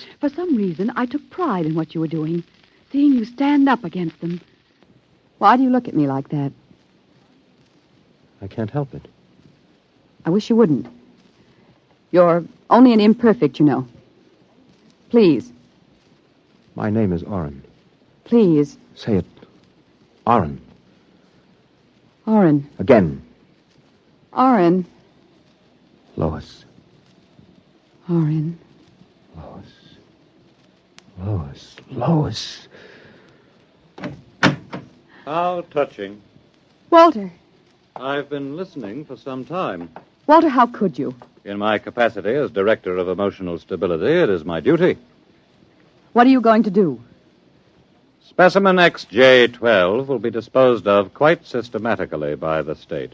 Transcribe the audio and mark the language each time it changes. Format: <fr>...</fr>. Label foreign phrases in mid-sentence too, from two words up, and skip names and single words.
<en>For some reason, I took pride in what you were doing, seeing you stand up against them. Why do you look at me like that? I can't help it. I wish you wouldn't. You're only an imperfect, you know. Please. My name is Oren. Please. Say it. Oren. Oren. Again. Oren. Lois. Oren. Lois. Lois. How touching. Walter. I've been listening for some time. Walter, how could you? In my capacity as Director of Emotional Stability, it is my duty. What are you going to do? Specimen XJ12 will be disposed of quite systematically by the state.</en>